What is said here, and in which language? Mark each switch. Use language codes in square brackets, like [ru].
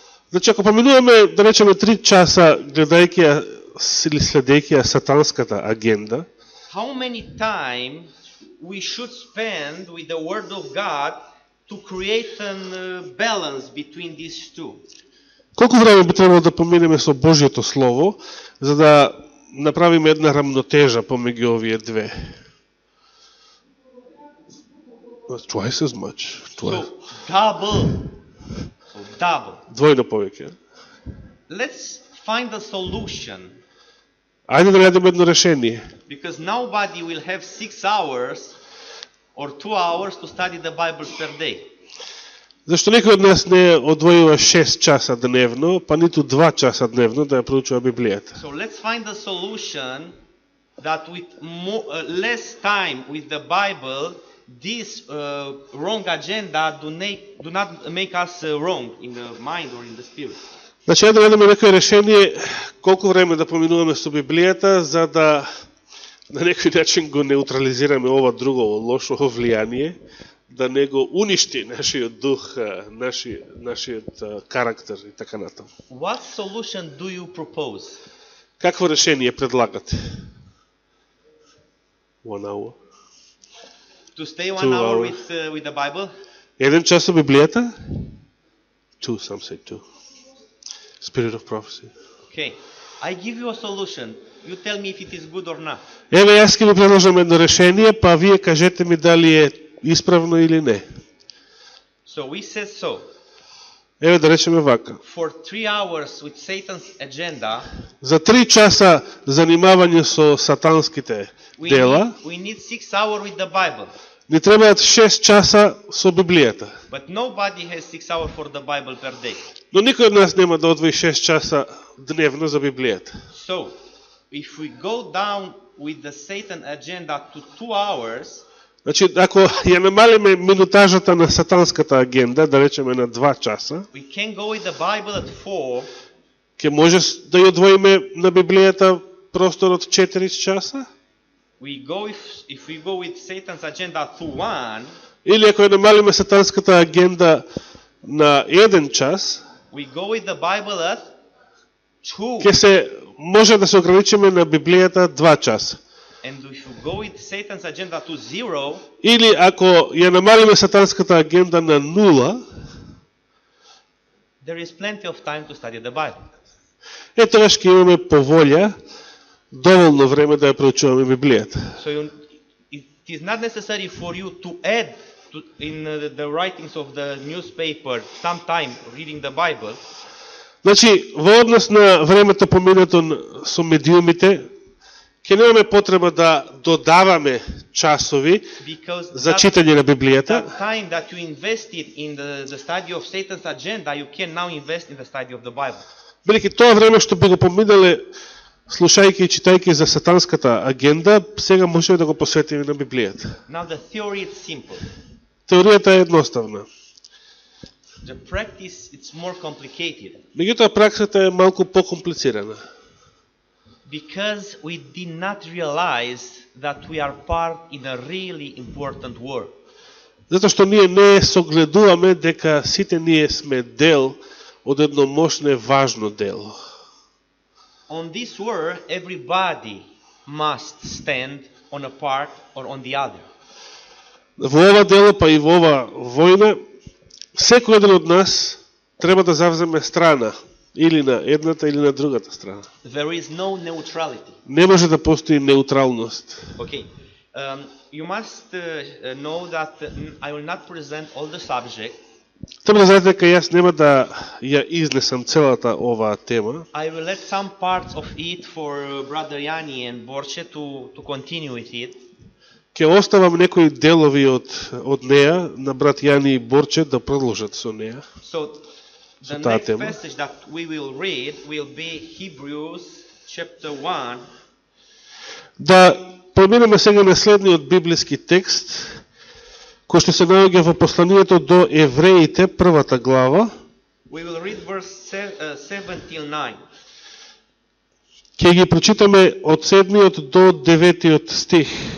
[mk] значи, ако поминуваме, да речеме, 3 часа гледајќи или следејќи сатанската агенда, [en] how many time we should spend with the Word of God to create a balance between these two? [mk] колку време би требало да поминеме со Божјото Слово, за да направиме една рамнотежа помеѓу овие две? [en] Twice as much. So double. [mk] Двојно повеќе. [en] Let's find a solution, [mk] Ајде да најдеме едно решение. [en] because nobody will have 6 hours or 2 hours to study the Bible per day. [mk] Зашто некој од нас не одвојува 6 часа дневно, па ниту 2 часа дневно да ја проучува Библијата. [en] So let's find a solution that with less time with the Bible, this wrong agenda do not make us wrong in the mind or in the spirit. [mk] Значи, да најдеме некој решение колку време да поминуваме со Библијата, за да на некој начин го неутрализираме ова друго лошо влијание, да не го уништи нашиот дух, нашиот карактер и така натаму. [en] What solution do you propose? [mk] Какво решение предлагате? [en] 1 hour. To stay 1 2 hour hours. with the Bible? [mk] 1 час со Библијата? [en] 2, some say 2. Spirit of prophecy. Okay. I give you a solution. You tell me if it is good or not. [mk] Еве, јас ќе ви предложам едно решение, па вие кажете ми дали е исправно или не. [en] So we said so. [mk] Еве да речеме вака. [en] For 3 hours with Satan's agenda, [mk] За 3 часа занимавање со сатанските дела, [en] we need 6 hours with the Bible. [mk] ни требаат 6 часа со Библијата. [en] But nobody has 6 hours for the Bible per day. [mk] Но никој од нас нема да одвои 6 часа дневно за Библијата. [en] So, if we go down with the Satan agenda to 2 hours, [mk] Значи, ако ја намалиме минутажата на сатанската агенда, да речеме на 2 часа, [en] we can go with the Bible at 4, [mk] ќе може да ја одвоиме на Библијата простор од 4 часа? [en] if we go with Satan's agenda to 1, [mk] Или ако ја намалиме сатанската агенда на 1 час, [en] we go with the Bible at 2. [mk] ќе се може да се ограничиме на Библијата 2 часа. [en] And if we go with Satan's agenda to 0, [mk] Или ако ја намалиме сатанската агенда на 0, [en] there is plenty of time to study the Bible. [mk] тогаш ќе имаме поволја, доволно време да ја проучуваме Библијата. [en] So it is not necessary for you to add in the writings of the newspaper some time reading the Bible. [mk] Значи, во однос на времето поминато со медиумите, ќе немаме потреба да додаваме часови за читање на Библијата. [en] That time that you invested in the study of Satan's agenda, you can now invest in the study of the Bible. [mk] Бидејќи тоа време што би го поминале слушајќи и читајќи за сатанската агенда, сега можеме да го посветиме на Библијата. [en] Now the theory is simple. [mk] Теоријата е едноставна. [en] The practice it's more complicated. [mk] Меѓутоа праксата е малку покомплицирана. [en] Because we did not realize that we are part in a really important war. [mk] Затоа што ние не согледуваме дека сите ние сме дел од едно мощно и важно дело. [en] On this war, everybody must stand on a part or on the other. [mk] Во ова дело, па и во ова војна, секој еден од нас треба да завземе страна, или на едната или на другата страна. [en] There is no neutrality. [mk] Не може да постои неутралност. [en] Okay. You must know that I will not present all the subject. [mk] Треба да знаете дека јас нема да ја изнесам целата оваа тема. [en] I will let some parts of it for Brother Yanni and Borche to continue with it. [mk] Ќе оставам некои делови од неа на брат Јани и Борче да продолжат со неа. [en] So the next passage that we will read will be Hebrews chapter 1. [mk] Да преминеме сега на следниот библиски текст, кој што се наоѓа во посланието до евреите, првата глава. [en] We will read verse 7 till 9. [mk] Ќе ги прочитаме од 7 до 9 стих.